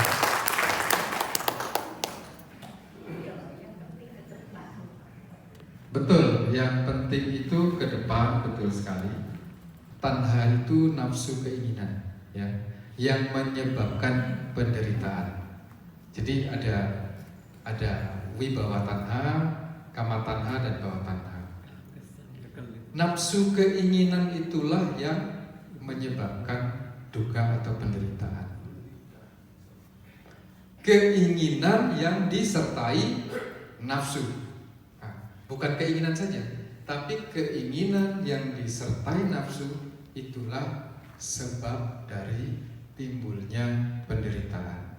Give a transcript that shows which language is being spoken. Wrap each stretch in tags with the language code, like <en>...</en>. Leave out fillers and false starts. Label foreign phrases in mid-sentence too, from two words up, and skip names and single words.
<id>Betul, yang penting itu ke depan, betul sekali. Tanha itu nafsu keinginan, ya, yang menyebabkan penderitaan. Jadi ada</id> <pi>wibawa tanha, kama tanha, dan bawa tanha.</pi> <id>Nafsu keinginan itulah yang menyebabkan duka atau penderitaan. Keinginan yang disertai nafsu. Bukan keinginan saja, tapi keinginan yang disertai nafsu itulah sebab dari timbulnya penderitaan.</id>